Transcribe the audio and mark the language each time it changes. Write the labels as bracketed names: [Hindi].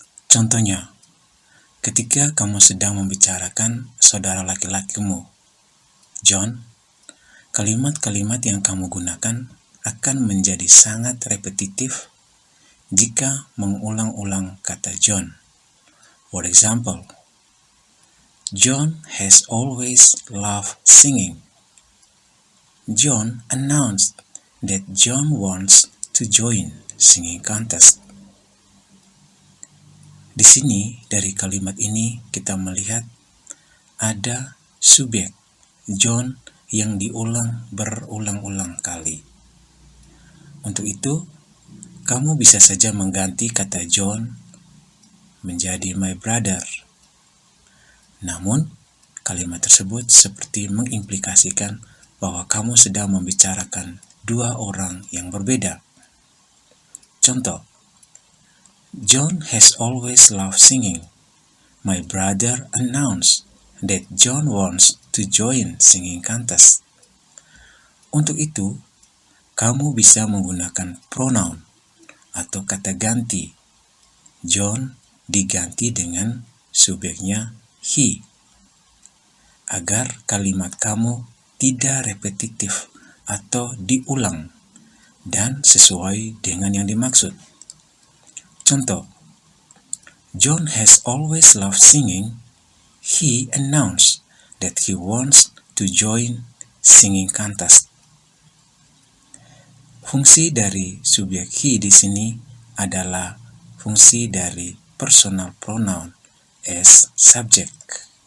[Indonesian] Contohnya, ketika kamu sedang membicarakan saudara laki-lakimu, John, kalimat-kalimat yang kamu gunakan akan menjadi sangat repetitif jika mengulang-ulang kata John. [English] For example, John has always loved singing. John announced that John wants to join singing contest. [Indonesian] Di sini, dari kalimat ini kita melihat ada subjek John yang diulang berulang-ulang kali. Untuk itu, kamu bisa saja mengganti kata John menjadi [English] my brother. [Indonesian] Namun, kalimat tersebut seperti mengimplikasikan bahwa kamu sedang membicarakan dua orang yang berbeda. Contoh, [English] John has always loved singing. My brother announced that John wants to join singing contest. [Indonesian] Untuk itu, kamu bisa menggunakan pronoun atau kata ganti. John diganti dengan subjeknya he, agar kalimat kamu tidak repetitif atau diulang dan sesuai dengan yang dimaksud. [English] Contoh, John has always loved singing. He announced that he wants to join singing contest. [Indonesian] Fungsi dari subjek he di sini adalah fungsi dari [English] personal pronoun as subject.